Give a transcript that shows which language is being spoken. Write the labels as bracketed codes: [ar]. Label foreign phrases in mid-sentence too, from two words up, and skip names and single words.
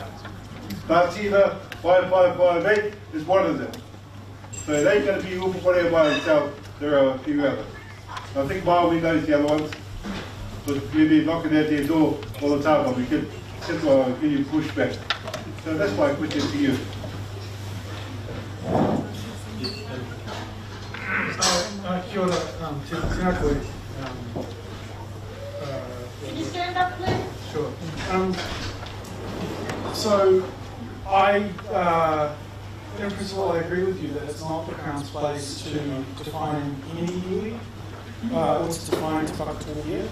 [en] Tātina 5558 is one of them. So it ain't going to be Upokorehe by itself, there are a few others. I think Maui knows the other ones, but we've been knocking at their door all the time, but we can give you pushback. So that's my question to you. [mi] Kia ora, tēnā koe. [en] Can you stand up, please? Sure. So, in principle, I agree with you that it's not the Crown's place to define any iwi, or to define Te Whakatōhea.